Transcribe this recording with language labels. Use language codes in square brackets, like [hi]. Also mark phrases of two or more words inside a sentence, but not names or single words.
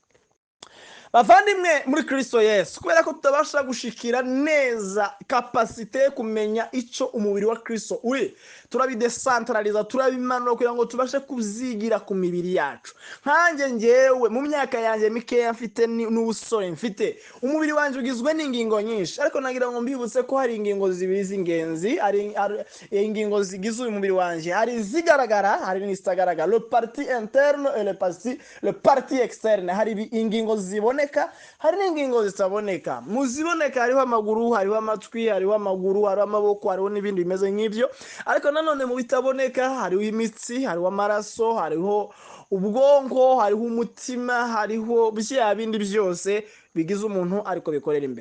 [rn] Bavandimwe muri Kristo Yesu, kubera ko tutabasha gushikira neza kapasite kumenya ico umubiri wa Kristo uri, turabidecentraliza, turabimanura kugira ngo tubashe kuzigira ku mibiri yacu. Nkanjye ngewe mu myaka yanjye mikeya mfite n'ubusore mfite, umubiri wanjye ugizwe n'ingingo nyinshi, ariko nagira ngo mbibutse ko hari ingingo zibiri z'ingenzi, ari ingingo zigize uyu mubiri wanjye, hari zigaragara, hari n'izitagaragara, [fr] le partie interne et le partie externe. [rn] Hari ingingo ziboneka, hari n'ingingo zitaboneka. Mu ziboneka hariho amaguru, hariho amatwi, hariho amaguru, hariho amaboko, hariho n'ibindi bimeze nk'ibyo. Ariko nanone mu bitaboneka hariho imitsi, hariho amaraso, hariho ubwonko, hariho umutima, hariho bya bindi byose bigize umuntu ariko bikorera imbere.